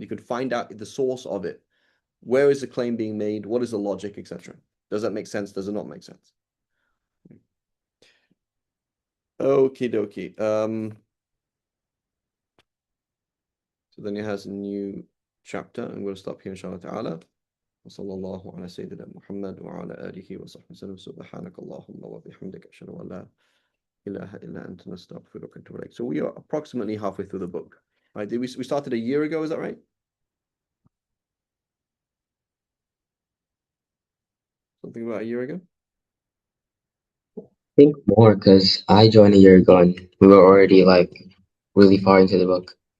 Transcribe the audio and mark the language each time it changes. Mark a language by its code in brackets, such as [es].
[en] You could find out the source of it. Where is the claim being made? What is the logic, etc. Does that make sense? Does it not make sense? Okie dokie. So then he has a new chapter, and we'll stop here, inshallah ta'ala. [ar] وصلى الله على سيدنا محمد وعلى آله وصحبه وسلم سبحانك اللهم وبحمدك أشهد أن لا إله إلا أنت نستغفرك ونتوب إليك. [en] So we are approximately halfway through the book. Right? We started a year ago, is that right? Something about a year ago? I think more because I joined a year ago and we were already like really far into the book.